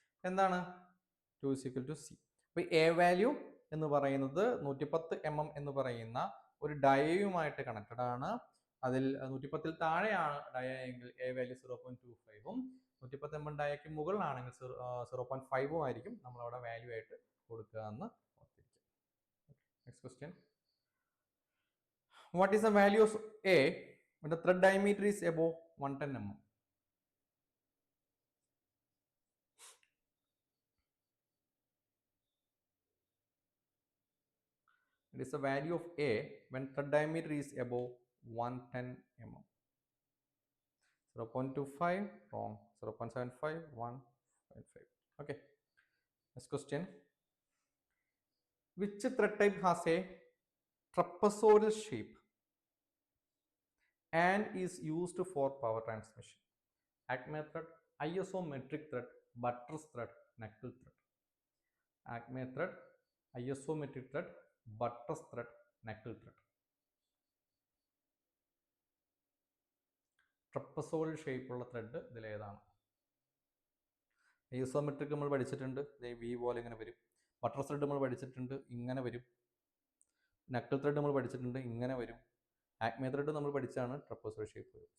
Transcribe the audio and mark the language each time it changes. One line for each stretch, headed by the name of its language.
Malayalam: എന്താണ് 2C? അപ്പൊ A value എന്ന് പറയുന്നത് 110 mm എന്ന് പറയുന്ന ഒരു ഡയയുമായിട്ട് കണക്റ്റഡ് ആണ്. അതിൽ 110ൽ താഴെയാണ് ഡയ എങ്കിൽ എ വാല്യൂ 0.25ഉം 110 mm ഡയക്ക് മുകളിലാണെങ്കിൽ 0.5ഉം ആയിരിക്കും നമ്മളവിടെ വാല്യൂ ആയിട്ട് കൊടുക്കുക എന്ന് ഓർത്തിരിക്കുക.
English: Next question. What is the value of A when the thread diameter is above 110 mm? It is the value of A when thread diameter is above 110 mm. 0.25 wrong. 0.75, 1.5. Okay. Next question. Which thread type has a trapezoidal shape and is used for power transmission? Acme thread, isometric thread, buttress thread, knuckle thread. Acme thread, isometric thread, buttress thread, knuckle thread.
Malayalam: ട്രപ്പസോയിഡ് ഷേപ്പുള്ള thread ഇതിലേതാണ്? Isometric നമ്മൾ പഠിച്ചിട്ടുണ്ട്, V പോലെ ഇങ്ങനെ വരും. Buttress thread നമ്മൾ പഠിച്ചിട്ടുണ്ട്, ഇങ്ങനെ വരും. നക്കിൾ ത്രെഡ് നമ്മൾ പഠിച്ചിട്ടുണ്ട്, ഇങ്ങനെ വരും. ആക്മെ ത്രെഡ് നമ്മൾ പഠിച്ചാണ് ട്രപ്പസോയിഡ് ഷേപ്പ് വരും.